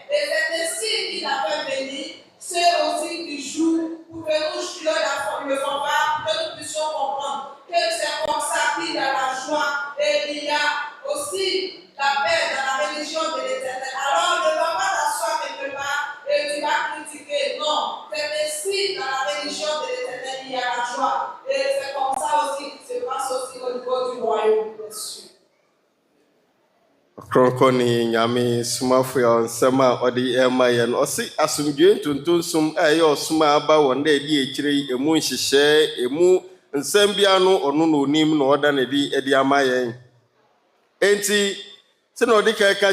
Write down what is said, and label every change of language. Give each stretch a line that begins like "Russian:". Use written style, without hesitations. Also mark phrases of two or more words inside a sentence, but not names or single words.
French: Et c'est ainsi qu'il a fait venir ceux aussi qui jouent pour que nous jouions le fanfare, pour que nous puissions comprendre que c'est comme ça qu'il y a la joie et il y a aussi la paix dans la religion de l'Éternel. Alors ne va pas t'asseoir quelque part et tu vas critiquer. Non, c'est ainsi dans la religion de l'Éternel il y a la joie. Et c'est comme ça aussi qu'il se passe aussi au niveau du royaume des cieux.
Akan: Ɔkrɔnkrɔnyi Nyame Somafo ya nsɛm a ɔde ɛma yɛn ɔse asomdwee ntonton som a ɛyɛ ɔsom a aba wɔn da adi akyire yi emu nhyehyɛ emu nsɛm bia no ɔno na onim na ɔda na ɛde ama yɛn enti sɛ na ɔde ka